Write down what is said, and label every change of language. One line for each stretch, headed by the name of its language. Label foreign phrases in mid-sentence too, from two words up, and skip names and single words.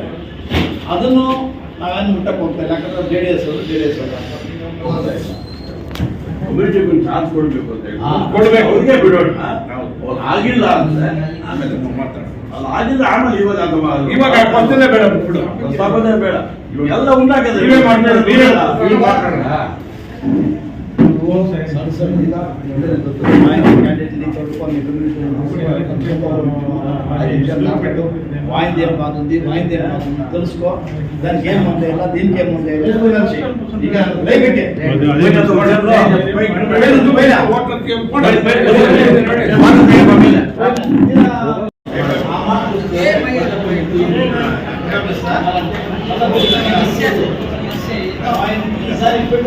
Kannada: ಅದನ್ನು ನಾವೇನು ಮುಟ್ಟಕ್ಕೆ ಹೋಗ್ತಾ ಇಲ್ಲ. ಯಾಕಂದ್ರೆ ಜೆ ಡಿ ಎಸ್ ಅವರು ಕಮಿಟಿಗೆ ಚಾರ್ಜ್ ಕೊಡಬೇಕು ಅಂತ ಹೇಳಿ ಕೊಡ್ಬೇಕು, ಅವ್ರಿಗೆ ಬಿಡೋಣ. ಆಗಿಲ್ಲ ಅಂದ್ರೆ ಆಮೇಲೆ ಮಾತಾಡೋಣ. ಅಲ್ಲ ಆಗಿಲ್ಲ ಆಮೇಲೆ ಇವಾಗ ಪಂಚನೇ ಬೇಡ, ಬಿಡು, ಪ್ರಸ್ತಾಪನೆ ಬೇಡ. ಎಲ್ಲ ಉಂಟಾಗಿದೆ.
Telugu: వాయింది ఏం బాగుంది, వాయింది ఏం బాగుంది తెలుసుకో. దానికి ఏముంది ఇలా, దీనికి ఏముంది ఇక లైబ్రరీ ఈసారి